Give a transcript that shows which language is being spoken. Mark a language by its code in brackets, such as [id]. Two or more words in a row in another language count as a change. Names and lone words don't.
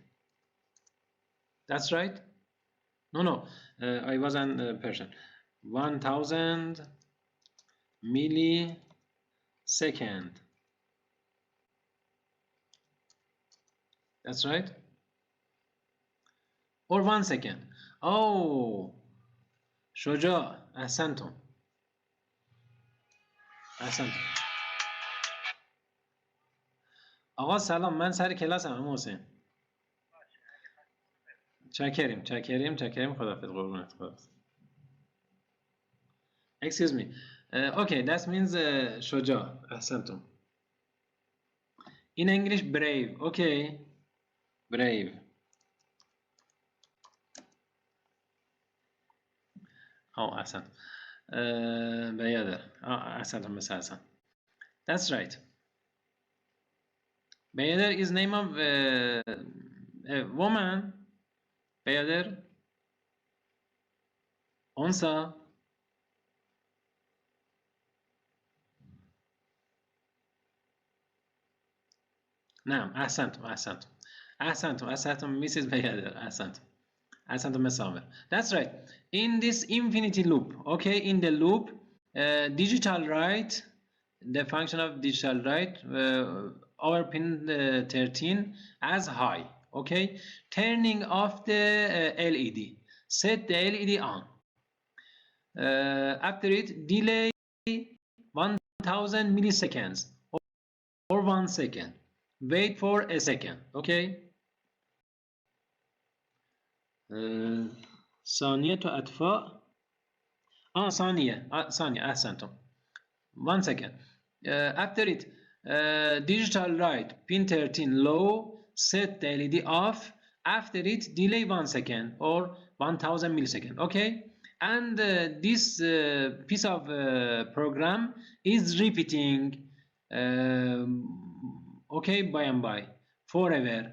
[en] That's right. No, I was a person. 1000 millisecond. That's right. Or 1 second. [ar] Oh, شجاع. احسنتم. احسنتم. [fa] آقا سلام، من سر کلاسم اما حسین. چکریم خدافظ قربونت خدافظ. [en] Excuse me. Okay, that means [ar] شجاع. احسنتم. [en] In English, brave. Okay, brave. Oh, احسنت. [ar] بیادر. احسنتم مثل حسن. [en] That's right. Bayader is name of a woman. Bayader. Onsa. [ar] نعم أحسنتم Mrs. Bayader. [en] أحسنتم Miss Samer. That's right. In this infinity loop, okay, in the loop, digital write, the function of digital write, our pin 13 as high, okay, turning off the LED, set the LED on. After it, delay 1000 milliseconds or 1 second. Wait for a second, [ar] okay. ثانية أطفاء. ثانية أحسنتم. [en] 1 second. After it, digital write pin 13 low, set the LED off. After it, delay 1 second or 1000 millisecond, okay. And this piece of program is repeating, okay, by and by, forever.